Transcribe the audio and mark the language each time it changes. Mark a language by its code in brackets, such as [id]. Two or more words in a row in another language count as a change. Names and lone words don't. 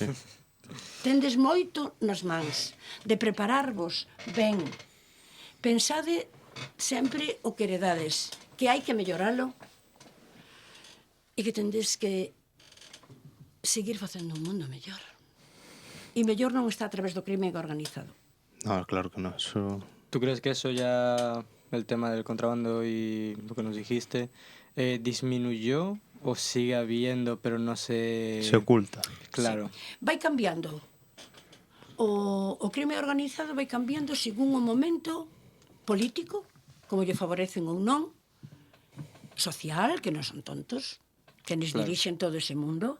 [gl] Tendes moito nas mans de prepararvos ben. Pensade sempre o que heredades, que hai que melloralo e que tendes que seguir facendo un mundo mellor. E mellor non está a través do crime organizado. [es] No, claro que no, eso... ¿Tú crees que eso ya, el tema del contrabando y lo que nos dijiste, disminuyó o sigue habiendo, pero no se... Se oculta. Claro. [gl] Sí. Vai cambiando. O crime organizado vai cambiando según o momento político, como lle favorecen ou non, social, que non son tontos, que nos dirixen todo ese mundo.